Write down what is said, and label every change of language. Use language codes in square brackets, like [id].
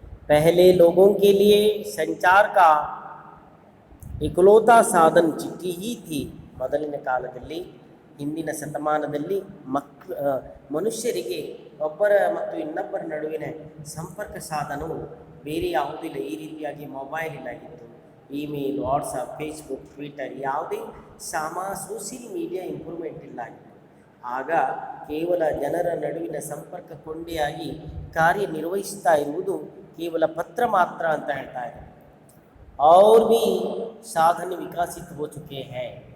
[hi] पहले लोगों के लिए संचार का इकलौता साधन चिट्ठी ही थी. [kn] ಮೊದಲಿನ ಕಾಲದಲ್ಲಿ, ಹಿಂದಿನ ಶತಮಾನದಲ್ಲಿ ಮನುಷ್ಯರಿಗೆ ಒಬ್ಬರ ಮತ್ತು ಇನ್ನೊಬ್ಬರ ನಡುವಿನ ಸಂಪರ್ಕ ಸಾಧನವು ಬೇರೆ ಯಾವುದಿಲ್ಲ. ಈ ರೀತಿಯಾಗಿ mobile ಇಲ್ಲಾಗಿತ್ತು, email, WhatsApp, Facebook, Twitter, ಯಾವುದೇ ಸೋಷಿಯಲ್ ಮೀಡಿಯಾ ಇಂಪ್ರೂವ್ಮೆಂಟ್ ಇಲ್ಲಾಗಿತ್ತು. ಆಗ ಕೇವಲ ಜನರ ನಡುವಿನ ಸಂಪರ್ಕ ಕೊಂಡಿಯಾಗಿ ಕಾರ್ಯನಿರ್ವಹಿಸ್ತಾ ಇರುವುದು ಕೇವಲ ಪತ್ರ ಮಾತ್ರ ಅಂತ ಹೇಳ್ತಾ ಇದ್ದಾರೆ. [hi] और भी साधन विकसित हो चुके हैं.